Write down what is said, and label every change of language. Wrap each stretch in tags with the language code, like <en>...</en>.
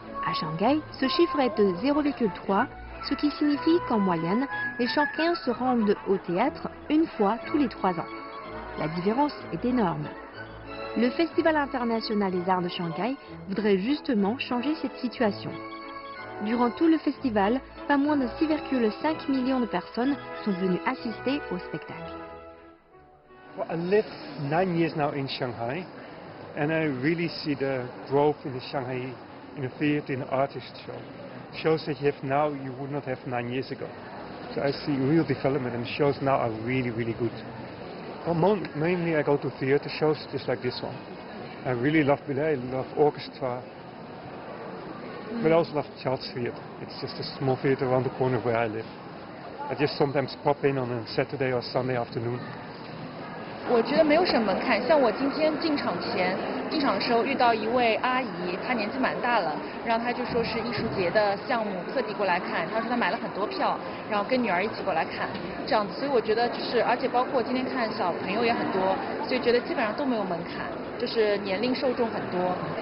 <fr>À Shanghai, ce chiffre est de 0,3, ce qui signifie qu'en moyenne, les Shanghaiens se rendent au théâtre une fois tous les 3 ans. La différence est énorme. Le Festival international des arts de Shanghai voudrait justement changer cette situation. Durant tout le festival, pas moins de 6,5 millions de personnes sont venues assister au spectacle.</fr> <en>Well, I live 9 years now in Shanghai, and I really see the growth in the Shanghai, in the theater, in the artist show. Shows that you have now, you would not have 9 years ago. So I see real development, and shows now are really, really good. Well, mainly I go to theatre shows just like this one. I really love ballet, I love orchestra, but I also love child's theatre. It's just a small theatre around the corner where I live. I just sometimes pop in on a Saturday or Sunday afternoon.</en> <zh>我觉得没有什么门槛，像我今天进场的时候遇到一位阿姨，她年纪蛮大了，然后她就说是艺术节的项目，特地过来看。她说她买了很多票，然后跟女儿一起过来看，这样子。所以我觉得就是，而且包括今天看小朋友也很多，所以觉得基本上都没有门槛，就是年龄受众很多。</zh>